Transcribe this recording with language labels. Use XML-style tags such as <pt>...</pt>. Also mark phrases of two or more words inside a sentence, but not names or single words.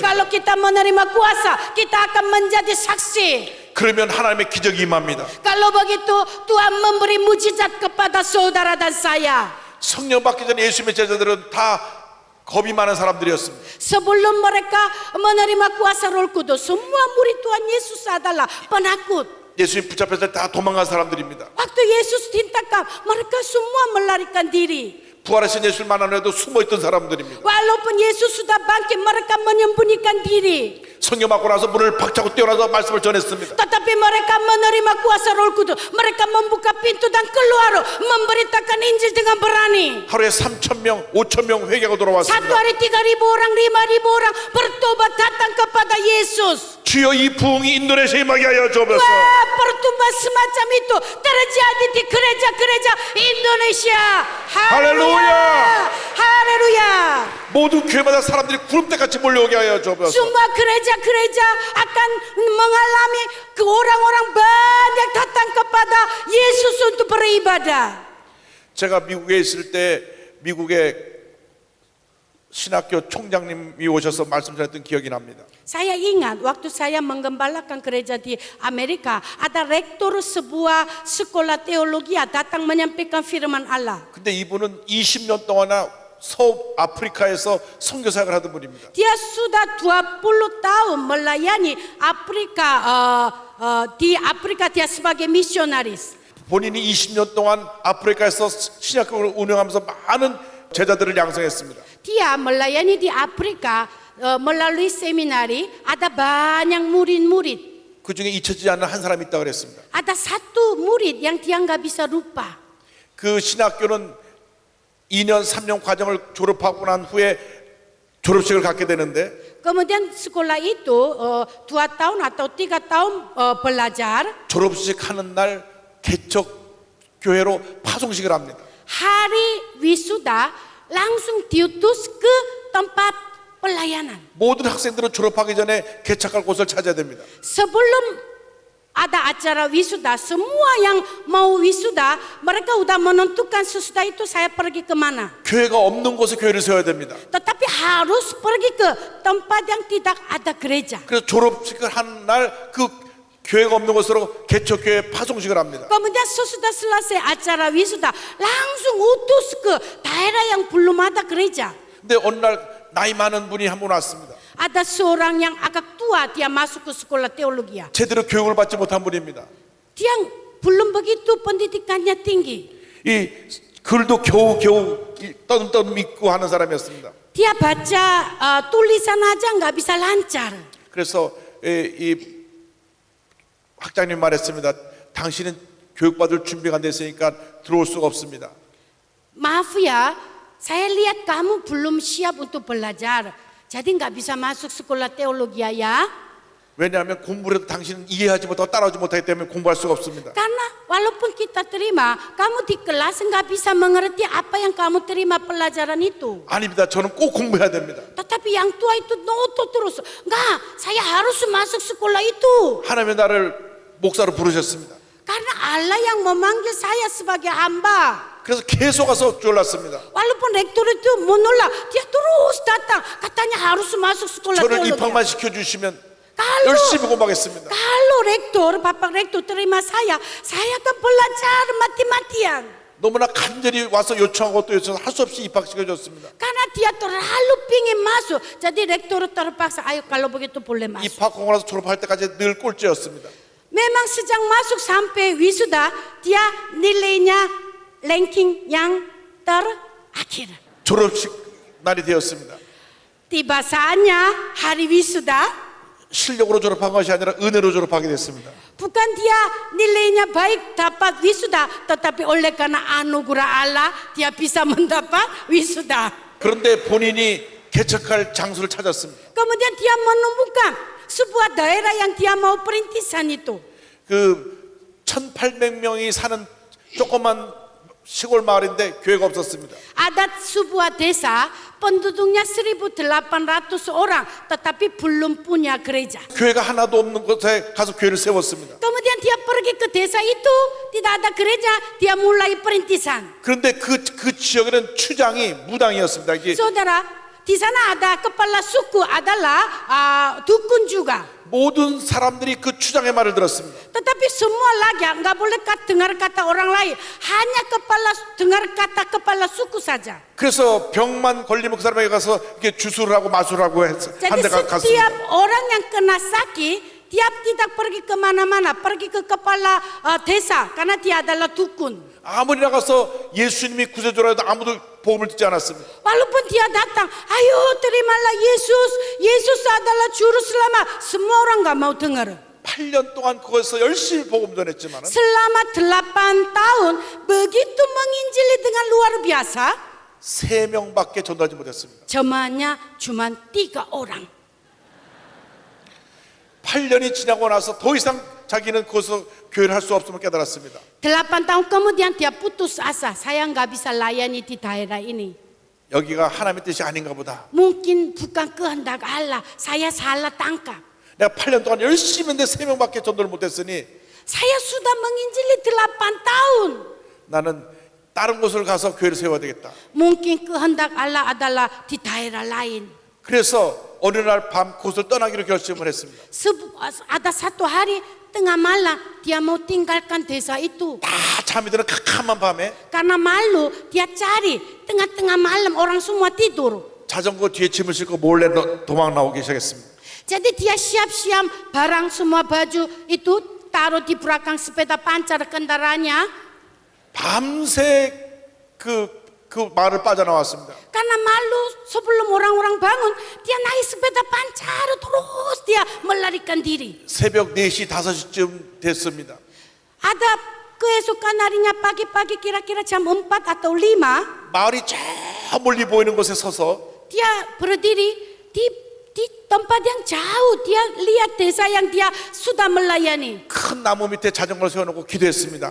<id>Kalau kita menerima kuasa, kita akan menjadi saksi.</id> <ko>그러면 하나님의 기적이 임합니다.</ko> <id>Kalau begitu, Tuhan memberi mujizat kepada saudara dan saya.</id> <ko>성령 받기 전에 예수님의 제자들은 다 겁이 많은 사람들이었습니다.</ko> <id>Sebelum mereka menerima kuasa Roh Kudus, semua murid Tuhan Yesus adalah penakut.</id> <ko>예수님 붙잡혔을 때 다 도망간 사람들입니다.</ko> <id>Waktu Yesus tintakan, mereka semua melarikan diri.</id> <ko>부활하신 예수를 만나려도 숨어있던 사람들입니다.</ko> <id>Walaupun Yesus sudah bangkit, mereka menyembunyikan diri.</id> <ko>성령 받고 나서 문을 박차고 뛰어나서 말씀을 전했습니다.</ko> <id>Tetapi mereka menerima kuasa Roh Kudus. Mereka membuka pintu dan keluar memberitakan Injil dengan berani.</id> <ko>하루에 3,000명, 5,000명 회개하고</ko> <id>Satu</id> <ko>돌아왔습니다.</ko> <id>hari 3.000 orang, 5.000 orang bertobat datang kepada Yesus.</id> <ko>주여 이 부흥이 인도네시아에 임하게 하여 주옵소서.</ko> <id>Wah, pertumbuhan semacam itu terjadi di gereja-gereja Indonesia. Haleluya. Haleluya.</id> <ko>모든 교회마다 사람들이 구름대같이 몰려오게 하여 주옵소서.</ko> <id>Semua gereja-gereja akan mengalami ke orang-orang banyak datang kepada Yesus untuk beribadah.</id> <ko>제가 미국에 있을 때 미국의 신학교 총장님이 오셔서 말씀 전했던 기억이 납니다.</ko> <id>Saya ingat waktu saya menggembalakan gereja di Amerika, ada rektor sebuah sekolah teologi datang menyampaikan firman Allah.</id> <ko>근데 이분은 20년 동안이나 서아프리카에서 선교사역을 하던 분입니다.</ko> <id>Dia sudah 20 tahun melayani Afrika, di Afrika dia sebagai misionaris.</id> <ko>본인이 20년 동안 아프리카에서 신학교를 운영하면서 많은 제자들을 양성했습니다.</ko> <id>Dia melayani di Afrika melalui seminari, ada banyak murid-murid.</id> <ko>그 중에 잊혀지지 않는 한 사람이 있다고 그랬습니다.</ko> <id>Ada satu murid yang dia nggak bisa lupa.</id> <ko>그 신학교는 2년, 3년 과정을 졸업하고 난 후에 졸업식을 갖게 되는데</ko> <id>Kemudian sekolah itu 2 tahun atau 3 tahun belajar.</id> <ko>졸업식 하는 날 개척 교회로 파송식을 합니다.</ko> <id>Hari wisuda langsung diutus ke tempat pelayanan.</id> <ko>모든 학생들은 졸업하기 전에 개척할 곳을 찾아야 됩니다.</ko> <id>Sebelum ada acara wisuda, semua yang mau wisuda, mereka udah menentukan sesudah itu saya pergi kemana.</id> <ko>교회가 없는 곳에 교회를 세워야 됩니다.</ko> <id>Tetapi harus pergi ke tempat yang tidak ada gereja.</id> <ko>그래서 졸업식을 하는 날 그 교회가 없는 곳으로 개척교회 파송식을 합니다.</ko> <id>Kemudian sesudah selesai acara wisuda, langsung utus ke daerah yang belum ada gereja.</id> <ko>근데 어느 날 나이 많은 분이 한 분 왔습니다.</ko> <id>Ada seorang yang agak tua, dia masuk ke sekolah teologi.</id> <ko>제대로 교육을 받지 못한 분입니다.</ko> <id>Dia belum begitu pendidikannya tinggi.</id> <ko>이 글도 겨우 떠듬떠듬 읽고 하는 사람이었습니다.</ko> <id>Dia baca tulisan aja nggak bisa lancar.</id> <ko>그래서 이 학장님 말했습니다. 당신은 교육받을 준비가 안 됐으니까 들어올 수가 없습니다.</ko> <id>Maaf ya, saya lihat kamu belum siap untuk belajar. Jadi nggak bisa masuk sekolah teologi ya.</id> <ko>왜냐하면 공부를 해도 당신은 이해하지 못하고 따라오지 못하기 때문에 공부할 수가 없습니다.</ko> <id>Karena walaupun kita terima, kamu di kelas nggak bisa mengerti apa yang kamu terima pelajaran itu.</id> <ko>아닙니다. 저는 꼭 공부해야 됩니다.</ko> <id>Tetapi yang tua itu noto terus. Enggak, saya harus masuk sekolah itu.</id> <ko>하나님의 나를 목사로 부르셨습니다.</ko> <id>Karena Allah yang memanggil saya sebagai hamba.</id> <ko>그래서 계속 와서 졸랐습니다.</ko> <id>Walaupun rektor itu menolak, dia terus datang. Katanya harus masuk sekolah</id> <ko>저를</ko> <id>teologi.</id> <ko>입학만 시켜주시면</ko> <id>Kalau</id> <ko>열심히 공부하겠습니다.</ko> <id>Kalau rektor, Bapak rektor terima saya akan belajar mati-matian.</id> <ko>너무나 간절히 와서 요청하고 또 요청해서 할 수 없이 입학시켜줬습니다.</ko> <id>Karena dia terlalu pingin masuk. Jadi rektor terpaksa, ayo kalau begitu boleh masuk.</id> <ko>입학하고 나서 졸업할 때까지 늘 꼴찌였습니다.</ko> <id>Memang sejak masuk sampai wisuda, dia nilainya ranking yang terakhir.</id> <ko>졸업식 날이 되었습니다.</ko> <id>Tiba saatnya hari wisuda,</id> <ko>실력으로 졸업한 것이 아니라 은혜로 졸업하게 됐습니다.</ko> <id>bukan dia nilainya baik dapat wisuda, tetapi oleh karena anugerah Allah dia bisa mendapat wisuda.</id> <ko>그런데 본인이 개척할 장소를 찾았습니다.</ko> <id>Kemudian dia menemukan sebuah daerah yang dia mau perintisan itu.</id> <ko>그 1,800명이 사는 조그만 시골 마을인데 교회가 없었습니다.</ko> <id>Ada sebuah desa penduduknya 1.800 orang, tetapi belum punya gereja.</id> <ko>교회가 하나도 없는 곳에 가서 교회를 세웠습니다.</ko> <id>Kemudian dia pergi ke desa itu, tidak ada gereja, dia mulai perintisan.</id> <ko>그런데 그 지역에는 추장이 무당이었습니다. 이게</ko> <id>Saudara, di sana ada kepala suku adalah dukun juga.</id> <ko>모든 사람들이 그 추장의 말을 들었습니다.</ko> <id>Tetapi semua lagi nggak boleh dengar kata orang lain, hanya dengar kata kepala suku saja.</id> <ko>그래서 병만 걸리면 그 사람에게 가서 이렇게 주술을 하고 마술을 하고 해서 한</ko> <id>Jadi</id> <ko>대</ko> <id>setiap</id> <ko>갔습니다.</ko> <id>orang yang kena sakit, dia tidak pergi kemana-mana, pergi ke kepala desa karena dia adalah dukun.</id> <ko>아무리 나가서 예수님이 구세주라 해도 아무도 복음을 듣지 않았습니다.</ko> <id>Walaupun dia datang, ayo terimalah Yesus, Yesus adalah juru selamat, semua orang nggak mau dengar.</id> <ko>8년 동안 그것에서 열심히 복음 전했지만</ko> <id>Selama 8 tahun begitu menginjili dengan luar biasa,</id> <ko>3명밖에 전도하지 못했습니다.</ko> <id>jemaahnya cuma 3 orang.</id> <ko>8년이 지나고 나서 더 이상 자기는 거기서 교회를 할 수 없음을 깨달았습니다.</ko> <id>8 tahun kemudian dia putus asa, saya nggak bisa layani di daerah ini.</id> <ko>여기가 하나님의 뜻이 아닌가 보다.</ko> <id>Mungkin bukan kehendak Allah, saya salah tangkap.</id> <ko>내가 8년 동안 열심히 했는데 3명밖에 전도를 못했으니</ko> <id>Saya sudah menginjili 8 tahun.</id> <ko>나는 다른 곳을 가서 교회를 세워야 되겠다.</ko> <id>Mungkin kehendak Allah adalah di daerah lain.</id> <ko>그래서 어느 날 밤 그곳을 떠나기로 결심을 했습니다.</ko> <id>Ada satu hari tengah malam dia mau tinggalkan desa itu.</id> <ko>다 잠이 드는 캄캄한 밤에</ko> <id>Karena malu dia cari tengah-tengah malam orang semua tidur.</id> <ko>자전거 뒤에 짐을 싣고 몰래 도망 나오기 시작했습니다.</ko> <id>Jadi dia siap-siap barang semua baju itu taruh di belakang sepeda pancar kendaraannya.</id> <ko>밤새 그 마을을 빠져나왔습니다.</ko> <id>Karena malu sebelum orang-orang bangun dia naik sepeda pancar terus dia melarikan diri.</id> <ko>새벽 4시, 5시쯤 됐습니다.</ko> <id>Ada keesokan harinya pagi-pagi kira-kira jam 4 atau 5</id> <ko>마을이 저 멀리 보이는 곳에 서서</ko> <id>dia berdiri di di tempat yang jauh dia lihat desa yang dia sudah melayani.</id> <ko>큰 나무 밑에 자전거를 세워놓고 기도했습니다.</ko>